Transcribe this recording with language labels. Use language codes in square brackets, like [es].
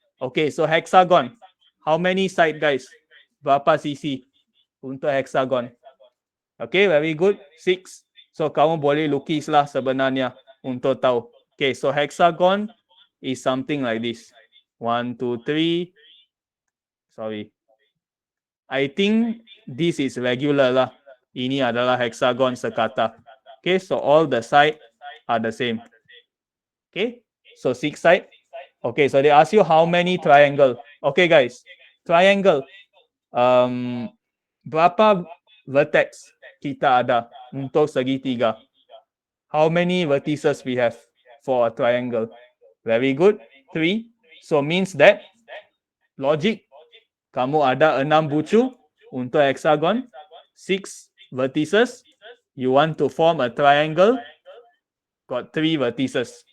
[en] Okay, so hexagon. How many side, guys? [ms] Berapa sisi untuk hexagon? [en] Okay, very good. 6. [ms] So kamu boleh lukis lah sebenarnya untuk tahu. [en] Okay, so hexagon is something like this. 1, 2, 3. Sorry. I think this is regular lah. [ms] Ini adalah hexagon sekata. [en] Okay, so all the side are the same. Okay, so 6 side. Okay, so they ask you how many triangle. Okay, guys, triangle. [ms] Berapa vertex kita ada untuk segitiga? [en] How many vertices we have for a triangle? Very good. 3. So means that logic, [ms] kamu ada 6 bucu untuk hexagon, [en] 6 vertices. You want to form a triangle, got 3 vertices.